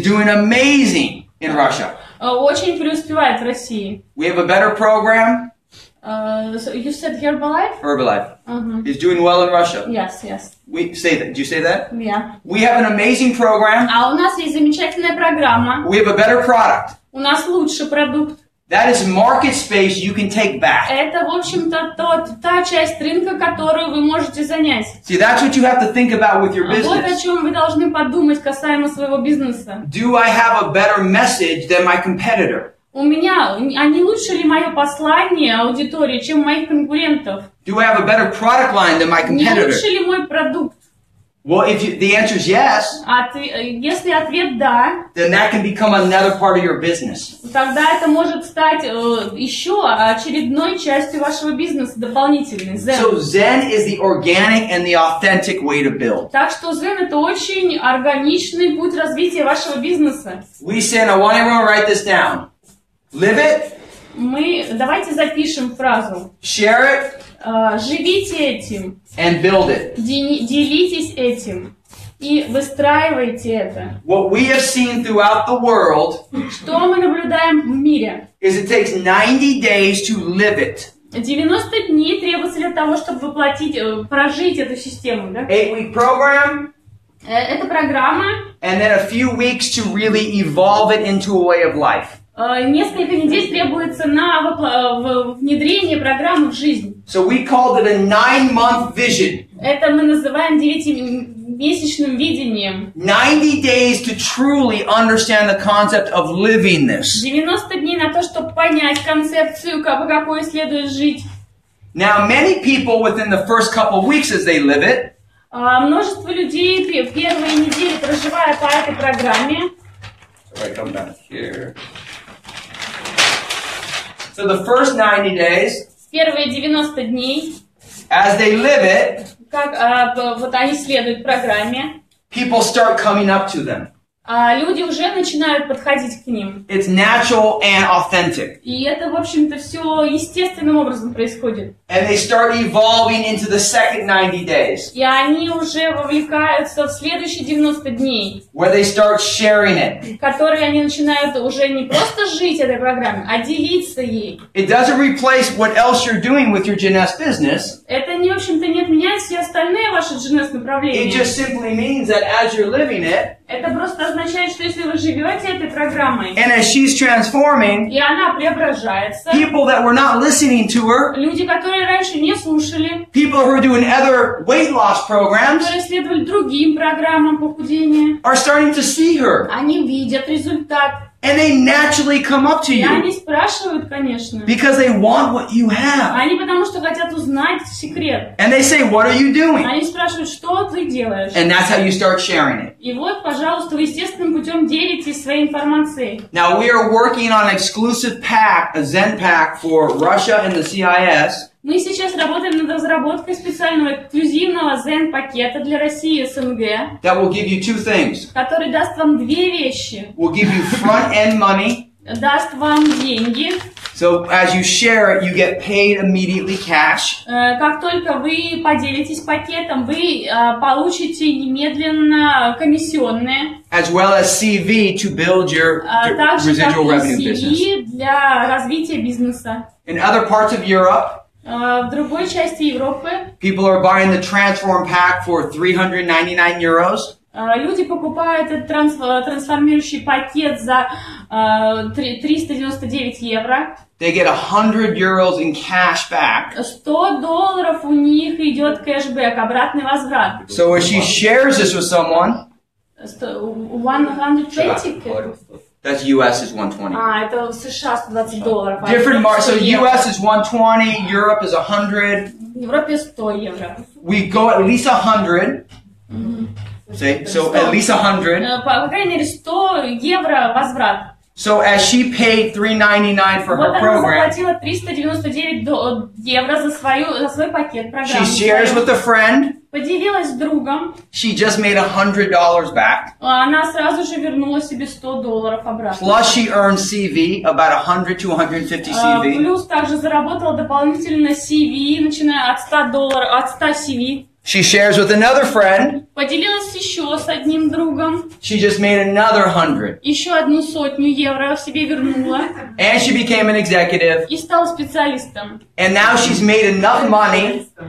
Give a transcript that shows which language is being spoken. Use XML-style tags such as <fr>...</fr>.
<en>doing amazing in Russia.</en> <ru>Очень преуспевает в России.</ru> <en>We have a better program. So you said Herbalife? Herbalife is doing well in Russia. Yes. We say that. Do you say that? Yeah. We have an amazing program.</en> <ru>А у нас есть замечательная программа.</ru> <en>We have a better product.</en> <ru>У нас лучший продукт.</ru> <en>That is market space you can take back.</en> <ru>Это, в общем-то, та часть рынка, которую вы можете занять.</ru> <en>See, that's what you have to think about with your</en> <ru>Вот о</ru> <en>business.</en> <ru>чем вы должны подумать касаемо своего бизнеса.</ru> <en>Do I have a better message than my competitor?</en> <ru>А не лучше ли мое послание аудитории, чем у моих конкурентов?</ru> <en>Do I have a better product line than my</en> <ru>Не</ru> <en>competitor?</en> <ru>лучше ли мой продукт?</ru> <en>Well, the answer is yes,</en> <ru>Если ответ да,</ru> <en>then that can become another part of your business.</en> <ru>тогда это может стать еще очередной частью вашего бизнеса, дополнительной.</ru> <en>So Zen is the organic and the authentic way to build.</en> <ru>Так что Zen это очень органичный путь развития вашего бизнеса.</ru> <en>We say, and I want everyone to write this down. Live it.</en> <ru>Давайте запишем фразу.</ru> <en>Share it.</en> <ru>Живите этим.</ru> <en>And build it.</en> <ru>Делитесь этим. И выстраивайте это.</ru> <en>What we have seen throughout the world</en> <ru>Что мы наблюдаем в мире?</ru> <en>is it takes 90 days to live it.</en> <ru>90 дней требуется для того, чтобы прожить эту систему. Да?</ru> <en>8-week program.</en> <ru>Это программа.</ru> <en>And then a few weeks to really evolve it into a way of life.</en> <ru>Несколько недель требуется на внедрение программы в жизнь.</ru> <en>So we called it a 9-month vision.</en> <ru>Это мы называем 9-месячным видением.</ru> <en>90 days to truly understand the concept of living this.</en> <ru>90 дней на то, чтобы понять концепцию, по какой следует жить.</ru> <en>Now, many people within the first couple of weeks as they live it,</en> <ru>множество людей первые недели, проживая по этой программе,</ru> <en>so I come back here. So the first 90 days,</en> <ru>первые 90 дней,</ru> <en>as they live it,</en> <ru>вот они следуют программе,</ru> <en>people start coming up to them.</en> <ru>Люди уже начинают подходить к ним.</ru> <en>It's natural and authentic.</en> <ru>И это, в общем-то, все естественным образом происходит.</ru> <en>And they start evolving into the second 90 days.</en> <ru>И они уже вовлекаются в следующие 90 дней.</ru> <en>Where they start sharing it.</en> <ru>Которые они начинают уже не просто жить этой программе, а делиться ей.</ru> <en>It doesn't replace what else you're doing with your GNS business.</en> <ru>Это, в общем-то, не отменяет все остальные ваши GNS направления.</ru> <en>It just simply means that as you're living it,</en> <ru>это просто означает, что если вы живете этой программой,</ru> <en>and as she's transforming,</en> <ru>и она преображается,</ru> <en>people that were not listening to her,</en> <ru>люди, которые раньше не слушали,</ru> <en>people who are doing other weight loss programs,</en> <ru>которые следовали другим программам похудения,</ru> <en>are starting to see her.</en> <ru>Они видят результат.</ru> <en>And they naturally come up to</en> <ru>И</ru> <en>you.</en> <ru>они спрашивают, конечно.</ru> <en>Because they want what you have.</en> <ru>Они потому что хотят узнать секрет.</ru> <en>And they say, what are you doing?</en> <ru>Они спрашивают, что ты делаешь.</ru> <en>And that's how you start sharing it.</en> <ru>И вот, пожалуйста, вы естественным путем делитесь своей информацией.</ru> <en>Now we are working on an exclusive pack, a Zen pack for Russia and the CIS.</en> <ru>Мы сейчас работаем над разработкой специального эксклюзивного Zen-пакета для России и СНГ,</ru> <en>That will give you two things.</en> <ru>который даст вам две вещи.</ru> <en>Will give you front-end money.</en> <ru>Даст вам деньги.</ru> <en>So as you share it, you get paid immediately cash.</en> <ru>Как только вы поделитесь пакетом, вы получите немедленно комиссионные.</ru> <en>As well as CV to build your residual revenue business.</en> <ru>CV для развития бизнеса.</ru> <en>In other parts of Europe,</en> <ru>в другой части Европы</ru> <en>people are buying the Transform pack for 399 euros.</en> <ru>Люди покупают этот трансформирующий пакет за 399 евро.</ru> <en>They get 100 euros in cash back.</en> <ru>$100 у них идет кэшбэк, обратный возврат.</ru> <en>So when she shares this with someone, 120? That's US is 120.</en> <ru>Это в США $120.</ru> <en>Different so US is 120, Europe is 100.</en> <ru>В Европе 100 евро.</ru> <en>We go at least 100. See? So at least 100.</en> <ru>По крайней мере 100 евро возврат.</ru> <en>So as she paid $399 for her program,</en> <ru>она заплатила 399 евро за свой пакет программы.</ru> <en>She shares with a friend.</en> <ru>Поделилась с другом.</ru> <en>She just made $100 back.</en> <ru>Она сразу же вернула себе $100 обратно.</ru> <en>Plus she earned CV, about 100 to 150 CV.</en> <ru>Плюс также заработала дополнительно CV, начиная от $100 CV.</ru> <en>She shares with another friend.</en> <ru>Поделилась еще с одним другом.</ru> <en>She just made another 100.</en> <ru>Еще 100 евро себе вернула.</ru> <en>And she became an executive.</en> <ru>И стала специалистом.</ru> <en>And now she's made enough money.</en>